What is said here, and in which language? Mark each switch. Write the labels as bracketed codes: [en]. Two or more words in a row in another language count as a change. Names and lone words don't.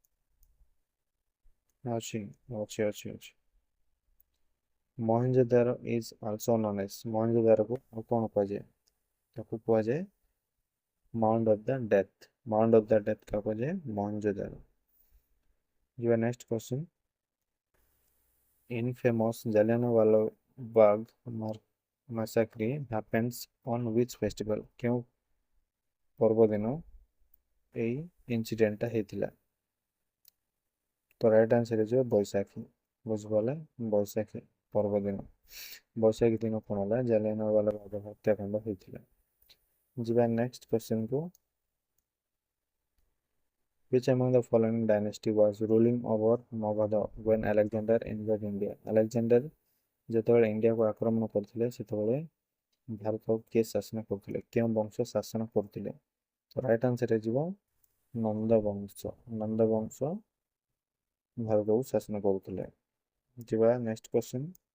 [or] ଅଛି। [en] Mohenjo-daro is also known as, [or] ମହେଞ୍ଜୋଦାରୋକୁ ଆଉ କ'ଣ କୁହାଯାଏ? ତାକୁ କୁହାଯାଏ ମାଉଣ୍ଟ ଅଫ୍ ଦ ଡେଥ୍। ମାଉଣ୍ଟ ଅଫ୍ ଦ ଡେଥ୍ କାକୁ କୁହାଯାଏ? ମହେଞ୍ଜୋଦାରୋ। ଯିବା [en] next question. Infamous Jallianwala Bagh massacre happens on which festival? [or] କେଉଁ ପର୍ବ ଦିନ ଏଇ ଇନସିଡେଣ୍ଟଟା ହେଇଥିଲା? ତ [en] right answer [or] ହେଇଯିବ ବୈଶାଖୀ। ବୁଝିପାରିଲେ? ବୈଶାଖୀ ପର୍ବ ଦିନ। ବୈଶାଖୀ ଦିନ କ'ଣ ହେଲା? ଜାଲିଆନାୱାଲା ବାଗ ହତ୍ୟାକାଣ୍ଡ ହେଇଥିଲା। ଯିବା [en] next question [or] କୁ। [en] Which among the following dynasty was ruling over Magadha when Alexander invaded India? [or] ଆଲେକ୍ଜାଣ୍ଡାର ଯେତେବେଳେ ଇଣ୍ଡିଆକୁ ଆକ୍ରମଣ କରିଥିଲେ ସେତେବେଳେ ଭାରତକୁ କିଏ ଶାସନ କରୁଥିଲେ? କେଉଁ ବଂଶ ଶାସନ କରୁଥିଲେ? ତ [en] right answer [or] ହେଇଯିବ ନନ୍ଦ ବଂଶ। ନନ୍ଦ ବଂଶ ଭାରତକୁ ଶାସନ କରୁଥିଲେ। ଯିବା [en] next question.